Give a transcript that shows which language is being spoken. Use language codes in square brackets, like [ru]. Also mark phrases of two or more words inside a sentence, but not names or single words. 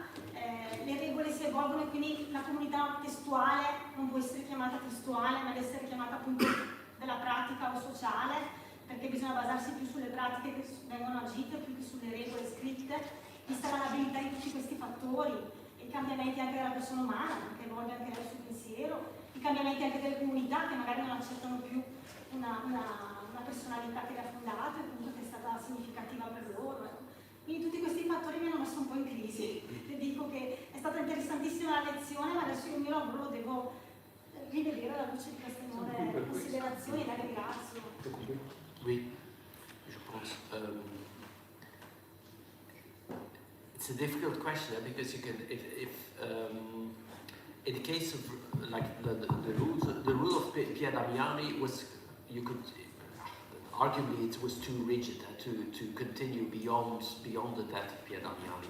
[it] Le regole si evolvono e quindi la comunità testuale non può essere chiamata testuale, ma deve essere chiamata appunto della pratica o sociale, perché bisogna basarsi più sulle pratiche che vengono agite più che sulle regole scritte, vista la labilità di tutti questi fattori, i cambiamenti anche della persona umana, che evolve anche nel suo pensiero, i cambiamenti anche delle comunità che magari non accettano più una personalità che le ha fondate, appunto, che è stata significativa per loro. Ecco. Quindi tutti questi fattori mi hanno messo un po' in crisi. Le dico che è stata interessantissima la lezione, ma adesso il mio lavoro lo devo rivedere alla luce di queste nuove considerazioni e la ringrazio. [fr] Oui, je pense. [en] It's a difficult question because you can, if in the case of like the rule of Pier Damiani was, you could arguably it was too rigid to continue beyond the death of Pier Damiani.